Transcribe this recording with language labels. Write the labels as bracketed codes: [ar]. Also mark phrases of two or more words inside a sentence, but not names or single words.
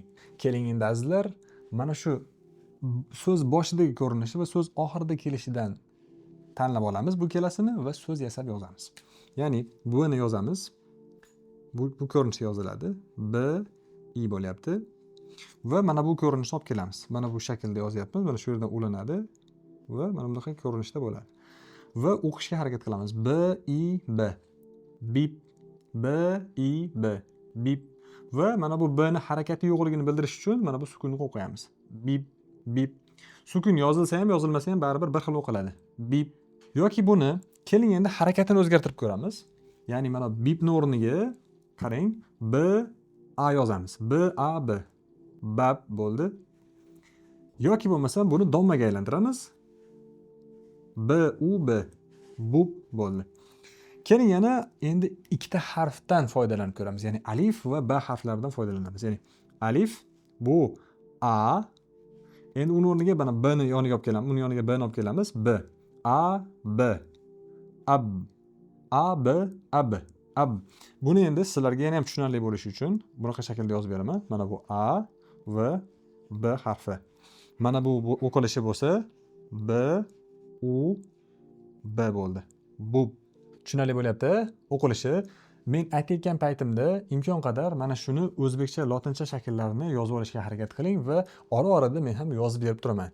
[uz] Keling endi azizlar, mana shu so'z boshidagi ko'rinishi va so'z oxirida kelishidan tanlab olamiz bu ikkalasini va so'z yasab yozamiz. Ya'ni buni yozamiz. Bu ko'rinishda yoziladi. B i bo'lyapti. Va mana bu ko'rinishni olib kelamiz. Mana bu shaklda yozyapmiz. Mana shu yerdan ulanadi va mana bunaqa ko'rinishda bo'ladi. Va o'qishga harakat qilamiz. B i b. Bip. B i b. Bip. Va mana bu b ni harakati yo'qligini bildirish uchun mana bu sukunni qo'yamiz. Bip, bip. Sukun yozilsa ham, yozilmasa ham baribir bir xil o'qiladi. Bip. Yoki buni keling endi harakatini o'zgartirib ko'ramiz. Ya'ni mana bipni o'rniga qarang, b a yozamiz. B a b. Bab bo'ldi. Yoki bo'lmasa buni dommaga aylantiramiz. B u b. Bub bo'ldi. Keling yana endi ikkita harfdan foydalanib ko'ramiz. Ya'ni alif va b harflaridan foydalanamiz. Ya'ni alif bu a. Endi uni o'rniga mana b ni yoniga olib kelamiz. Uni yoniga b ni olib kelamiz. B a b. Ab. A b ab. Ab. Buni endi sizlarga yana ham tushunarli bo'lishi uchun bunaqa shaklda yozib beraman. Mana bu a va b harfi. Mana bu o'qilishi bo'lsa b u b bo'ldi. Bu tushunarli bo'lyapti. O'qilishi men aytayotgan paytimda imkon qadar mana shuni o'zbekcha, lotincha shaklarini yozib olishga harakat qiling va ora-orada men ham yozib berib turaman.